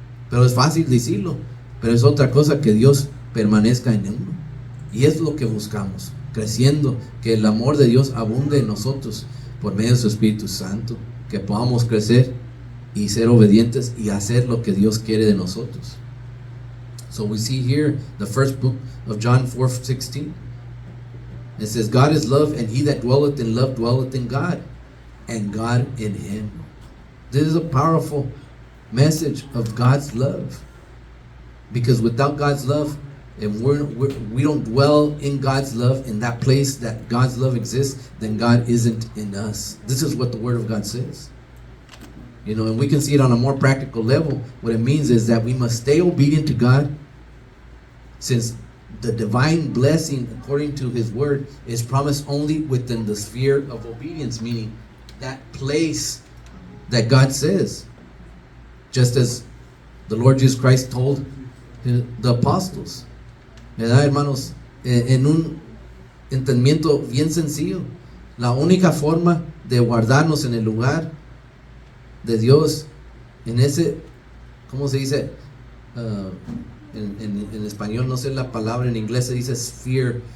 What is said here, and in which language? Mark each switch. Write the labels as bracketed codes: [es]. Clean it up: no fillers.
[es] Pero es fácil decirlo, pero es otra cosa que Dios permanezca en uno. Y es lo que buscamos, creciendo, que el amor de Dios abunde en nosotros por medio de su Espíritu Santo, que podamos crecer y ser obedientes y hacer lo que Dios quiere de nosotros. [en] So we see here the first book of John 4:16. It says, God is love, and he that dwelleth in love dwelleth in God, and God in him. This is a powerful message of God's love, because without God's love, and we don't dwell in God's love, in that place that God's love exists, then God isn't in us. This is what the Word of God says. You know, and we can see it on a more practical level. What it means is that we must stay obedient to God, since the divine blessing, according to His Word, is promised only within the sphere of obedience, meaning that place that God says. Just as the Lord Jesus Christ told the apostles. [es] ¿Verdad, hermanos? En un entendimiento bien sencillo, la única forma de guardarnos en el lugar de Dios, en ese, ¿cómo se dice? En español no sé la palabra, en inglés se dice sphere.